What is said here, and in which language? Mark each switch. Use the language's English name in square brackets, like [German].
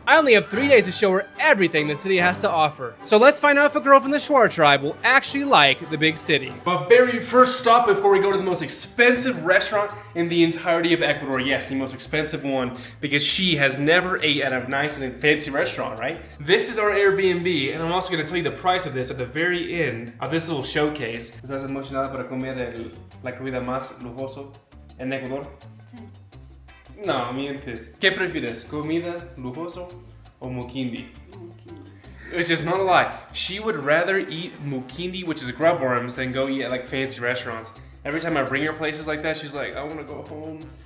[English] I only have 3 days to show her everything the city has to offer. So let's find out if a girl from the Shuar tribe will actually like the big city. Our very first stop before we go to the most expensive restaurant in the entirety of Ecuador. Yes, the most expensive one, because she has never ate at a nice and fancy restaurant, right? This is our Airbnb, and I'm also gonna tell you the price of this at the very end of this little showcase. [Spanish] ¿Estás emocionada para comer la comida más lujoso en Ecuador? No, mientes. ¿Qué prefieres? ¿Comida lujoso o mukindi? [English] Which is not a lie. She would rather eat mukindi, which is grub worms, than go eat at like fancy restaurants. Every time I bring her places like that, she's like, I want to go home.